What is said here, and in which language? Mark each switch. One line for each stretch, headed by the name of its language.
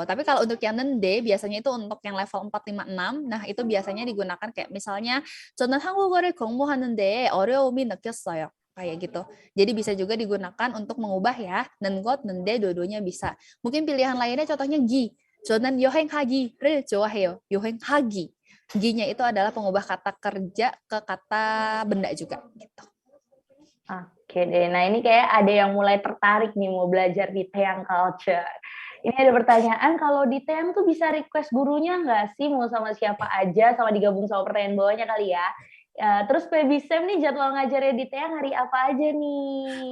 Indonesian: Tapi kalau untuk yang nende biasanya itu untuk yang level 4, 5, 6. Nah, itu biasanya digunakan kayak misalnya
Korean: 저는 한국어를 공부하는데 어려움이 느꼈어요.
Indonesian: Kayak gitu. Jadi bisa juga digunakan untuk mengubah ya. nengot, nende dua-duanya bisa. Mungkin pilihan lainnya contohnya gi.
Korean: 저는 여행하기를 좋아해요. 여행하기.
Indonesian: Gi-nya itu adalah pengubah kata kerja ke kata benda juga gitu. Oke deh, nah ini kayak ada yang mulai tertarik nih mau belajar di Taeyang Culture. Ini ada pertanyaan, kalau di Taeyang tuh bisa request gurunya nggak sih? Mau sama siapa aja, sama digabung sama pertanyaan bawahnya kali ya. Terus Baby Sam nih jadwal ngajarnya di Taeyang hari apa aja nih?